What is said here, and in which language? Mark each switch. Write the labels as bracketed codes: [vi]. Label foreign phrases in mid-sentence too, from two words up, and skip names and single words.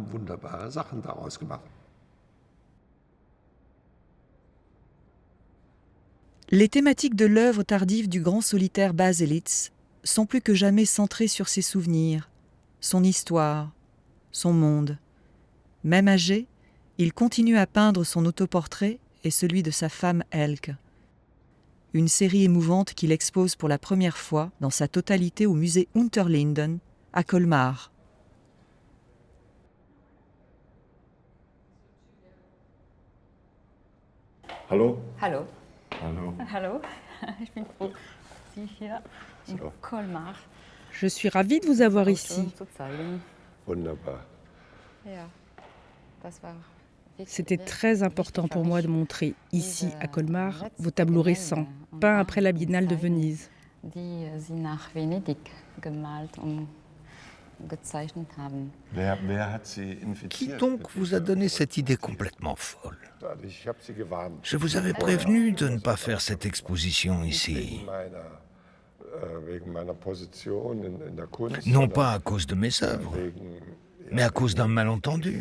[fr] Les thématiques de l'œuvre tardive du grand solitaire Bas Elitzé sont plus que jamais centrées sur ses souvenirs, son histoire, son monde. Même âgé, il continue à peindre son autoportrait et celui de sa femme Elke. Une série émouvante qu'il expose pour la première fois dans sa totalité au musée Unterlinden à Colmar. [de] Hallo? Hallo. Hallo. Hallo. Ich bin froh, Sie hier in Colmar [fr] Je suis ravie de vous avoir ici. [de] zu zeigen. Wunderbar. Ja, das war [fr] C'était très important pour moi de montrer ici, à Colmar, vos tableaux récents, peints après la Biennale de Venise. [de] die Sie nach Venedig gemalt und gezeichnet haben. [fr] Qui donc vous a donné cette idée complètement folle? Je vous avais prévenu de ne pas faire cette exposition ici. Non pas à cause de mes œuvres, mais à cause d'un malentendu.